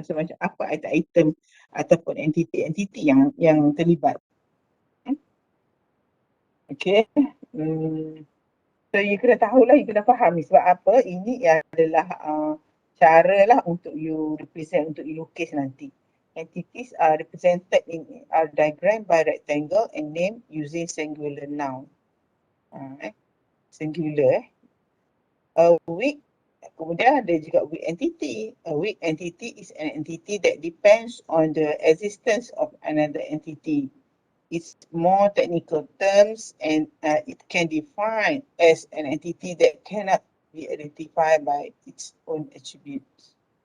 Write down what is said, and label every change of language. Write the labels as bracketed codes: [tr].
[ms] So macam apa item ataupun entiti yang terlibat. Okay. So you kena tahulah, you kena faham ni sebab apa ini adalah cara lah untuk you represent, untuk you lukis nanti. [en] Entities are represented in a diagram by rectangle and name using singular noun. Singular. A weak, [ms] kemudian ada juga [en] weak entity. A weak entity is an entity that depends on the existence of another entity. It's more technical terms and it can define as an entity that cannot be identified by its own attributes.